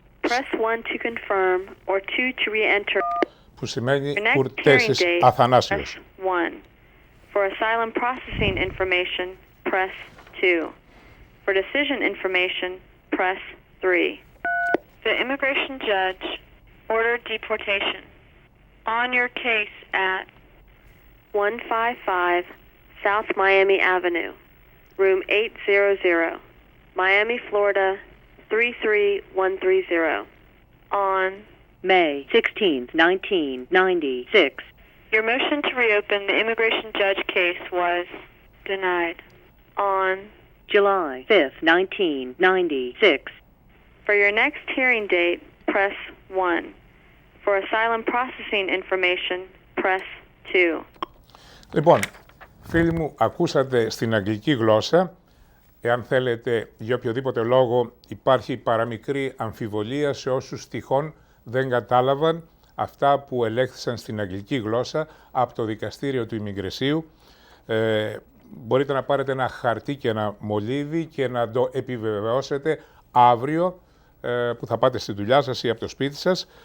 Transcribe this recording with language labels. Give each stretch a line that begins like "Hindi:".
English: Press 1 to confirm or 2 to re-enter.
Greek: Που σημαίνει Κουρτέσης Αθανάσιος.
English: 1. For asylum processing information, press 2. For decision information, press 3. The immigration judge ordered deportation on your case at 155 South Miami Avenue, room 800, Miami, Florida 33130 on May 16, 1996. Your motion to reopen the immigration judge case was denied on July 5, 1996. For your next hearing date, press 1. For For asylum processing information, press 2.
Greek: Λοιπόν, φίλοι μου, ακούσατε στην αγγλική γλώσσα. Εάν θέλετε, για οποιοδήποτε λόγο υπάρχει παραμικρή αμφιβολία σε όσους τυχόν δεν κατάλαβαν αυτά που ελέγχθησαν στην αγγλική γλώσσα από το δικαστήριο του Ημιγκρεσίου, μπορείτε να πάρετε ένα χαρτί και ένα μολύβι και να το επιβεβαιώσετε αύριο που θα πάτε στη δουλειά σας ή από το σπίτι σας.